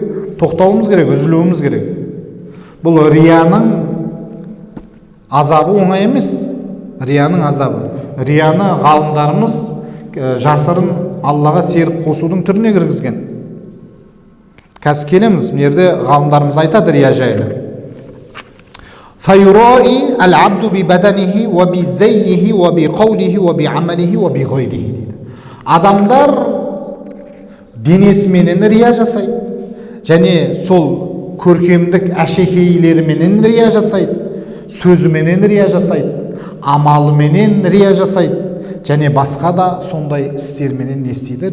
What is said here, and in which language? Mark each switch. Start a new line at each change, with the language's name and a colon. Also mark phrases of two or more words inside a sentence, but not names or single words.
Kazakh: Тоқтауымыз керек, үзілуіміз керек. Бұл рияның азабы оңай емес. Рияның азабы. Рияны ғалымдарымыз жасырын Аллаға серік қосудың түріне кіргізген. Қазір келеміз, мына жерде ғалымдарымыз айтады рия жайлы.
Arabic: فَيُرَائِي الْعَبْدُ بِبَدَنِهِ وَبِزَيِّهِ وَبِقَوْلِهِ وَبِعَمَلِهِ وَبِغَيْرِهِ дейді.
Kazakh: Адамдар денесіменен рия жасайды. Және сол көркемдік әшекейлеріменен рия жасайды. Сөзіменен рия жасайды. Амалыменен рия жасайды. және басқа да сондай істерменен не істейді?